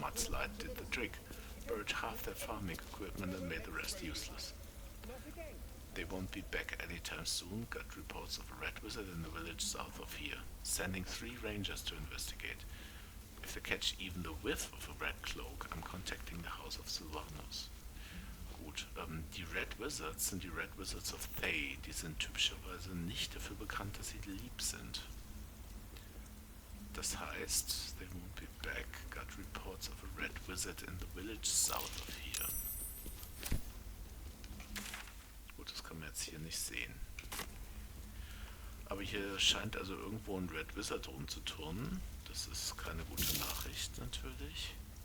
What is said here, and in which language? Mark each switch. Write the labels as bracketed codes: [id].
[en] Mudslide did the trick. Burned half their farming equipment and made the rest useless. They won't be back anytime soon. Got reports of a red wizard in the village south of here. Sending 3 rangers to investigate. If they catch even the whiff of a red cloak, I'm contacting the House of Sylvanos. [de] Gut, die Red Wizards sind die Red Wizards of Thay. Die sind typischerweise nicht dafür bekannt, dass sie lieb sind. Das heißt, [en] they won't be back. Got reports of a red wizard in the village south of here. [de] Gut, das kann man jetzt hier nicht sehen. Aber hier scheint also irgendwo ein Red Wizard rumzuturnen. Das ist keine gute Nachricht natürlich.